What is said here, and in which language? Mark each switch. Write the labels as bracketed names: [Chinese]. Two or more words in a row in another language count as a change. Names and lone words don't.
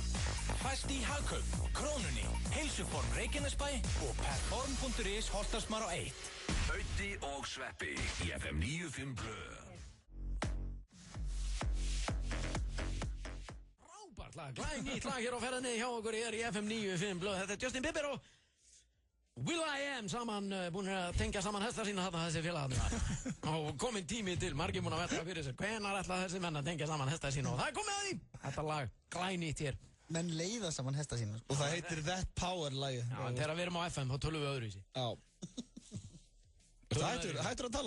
[Icelandic] Fæst í Hagkaup, Krónunni, Heilsuform Reykjanesbæ og Perform.is Holtarsmar á 1. Bauti og Sveppi í FM 95 Blu. Frábært lag, glænýtt lag hér á ferðinni hjá okkur hér í FM 95 Blu. Þetta Justin Bieber og will.i.am saman, búin að tengja saman hesta sína þarna þessi félagarnir. Og komin tími til, margir búin að velta fyrir sér. Hvenær ætla þessi menn að tengja saman hesta sína? Og það komið að því. Þetta lag, glænýtt hér. Menn leiða saman hesta sína. Og það heitir That Power lagið. Já, þegar við erum á FM, þá tölum við öðruvísi. Já. Hættur að tala?